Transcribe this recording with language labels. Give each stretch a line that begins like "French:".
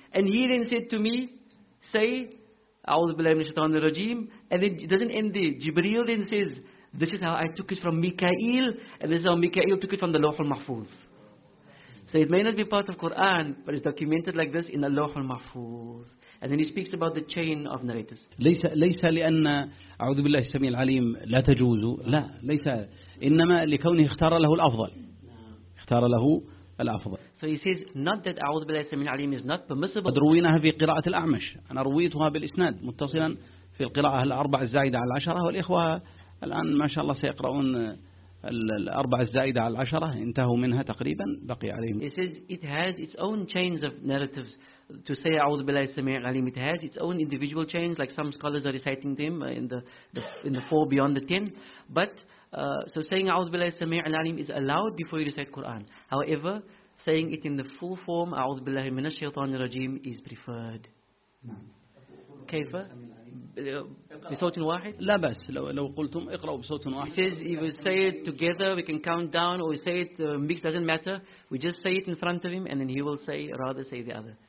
English: And he then said to me, say, A'udhu billahi minash shaitanir rajim. And then it doesn't end there. Jibreel then says, this is how I took it from Mikael, and this is how Mikael took it from the Lawh al-Mahfuz. So it may not be part of Quran, but it's documented like this in the Lawh al-Mahfuz. And then he speaks about the chain of narrators.
Arabic: ليس لأن أعوذ بالله السميع العليم لا تجوز. لا ليس إنما لكونه اختار له الأفضل. اختار له الأفضل.
English: So he says, not that A'udhu Billahi Sami' al-Alim is not permissible.
Arabic: قد رويناها في قراءة الأعمش. أنا رويتها بالإسناد متصلا في القراءة الأربع الزائدة على العشرة. والإخوة الآن ما شاء الله سيقرؤون الأربع الزائدة على العشرة. انتهوا منها تقريبا. بقي عليهم.
English: He says, it has its own chains of narratives to say A'udhu Billahi Sami' al-Alim. It has its own individual chains, like some scholars are reciting them in the four beyond the ten. But so saying A'udhu Billahi Sami' al-Alim is allowed before you recite Quran. However, saying it in the full form, A'udhu Billahi Minash Shaitanir Rajeem, is preferred.
Arabic: Kayfa? بصوت واحد؟ لا بس لو قلتم اقرأوا بصوت واحد.
English: He says, if we say it together, we can count down, or we say it mixed, doesn't matter. We just say it in front of him, and then he will say, rather say the other.